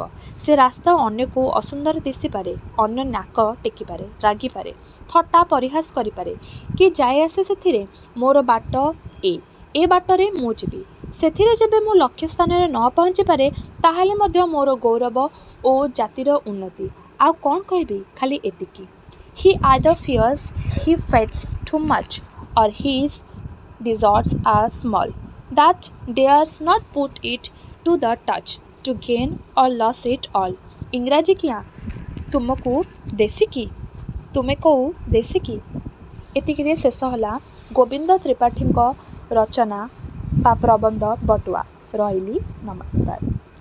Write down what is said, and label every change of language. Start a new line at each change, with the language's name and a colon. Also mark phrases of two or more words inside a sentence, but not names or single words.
Odia: ସେ ରାସ୍ତା ଅନ୍ୟକୁ ଅସୁନ୍ଦର ଦିଶିପାରେ, ଅନ୍ୟ ନାକ ଟେକିପାରେ, ରାଗିପାରେ, ଥଟ୍ଟା ପରିହାସ କରିପାରେ, କି ଯାଏ ଆସେ ସେଥିରେ। ମୋର ବାଟ ଏ ବାଟରେ ମୁଁ ଯିବି। ସେଥିରେ ଯେବେ ମୁଁ ଲକ୍ଷ୍ୟ ସ୍ଥାନରେ ନ ପହଞ୍ଚିପାରେ, ତାହେଲେ ମଧ୍ୟ ମୋର ଗୌରବ ଓ ଜାତିର ଉନ୍ନତି। ଆଉ କ'ଣ କହିବି, ଖାଲି ଏତିକି।
English: He either fears he fed too much, or his deserts are small, that dares not put it to the touch, to gain or lose it all।
Odia: ଇଂରାଜୀ କିଆଁ ତୁମକୁ ଦେଶୀ କି? ତୁମେ କୋଉ ଦେଶୀ କି? ଏତିକିରେ ଶେଷ ହେଲା ଗୋବିନ୍ଦ ତ୍ରିପାଠୀଙ୍କ ରଚନା ବା ପ୍ରବନ୍ଧ ବଟୁଆ। ରହିଲି, ନମସ୍କାର।